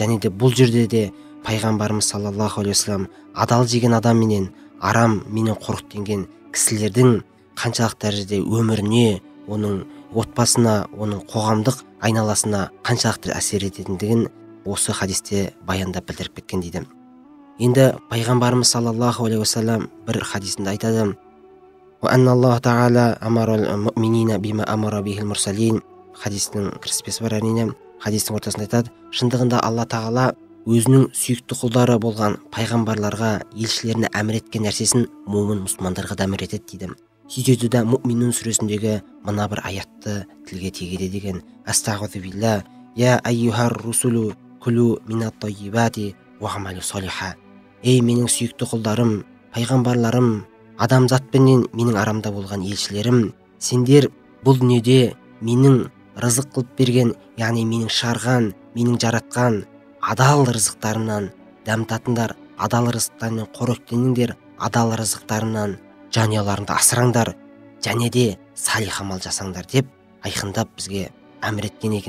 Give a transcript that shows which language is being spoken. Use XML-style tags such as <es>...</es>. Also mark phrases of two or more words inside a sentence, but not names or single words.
<kk>Және де бұл жерде де пайғамбарымыз</kk> <ar>صلى الله عليه وسلم</ar> <kk>адал жеген адам менен арам менен қорқытенген кісілердің қаншалық дәрежеде өміріне, оның отбасына, оның қоғамдық айналасына қаншалықты әсер ететіндігін осы хадисте баяндап білдіріп кеткен дейді. Енді пайғамбарымыз</kk> <ar>صلى الله عليه وسلم</ar> <kk>бір хадисінде айтады:</kk> <ar>«وأن الله تعالى أمر المؤمنين بما أمر به المرسلين».</ar> <kk>Хадистің кіріспесі бар әрине. Хадистің ортасында айтады: шындығында Алла Тағала өзінің сүйікті құлдары болған пайғамбарларға, елшілеріне әмір еткен нәрсесін момын мұсылмандарға да әмір етеді дейді. Сөйтеді де Муъминун сүресіндегі мына бір аятты тілге тигеді деген:</kk> <ar>«أستغفر الله، يا أيها الرسل كلوا من الطيبات واعملوا صالحا».</ar> <kk>Ей менің сүйікті құлдарым, пайғамбарларым, адамзатпенен менің арамда болған елшілерім, сендер бұл дүниеде менің рызық қылып берген, яғни менің шығарған, менің жаратқан адал рызықтарымнан дәм татыңдар, адал рызықтармен қоректеніңдер, адал рызықтарымнан жанұяларыңды асыраңдар, және де салих амал жасаңдар деп айқындап бізге әмір еткен екен.</kk>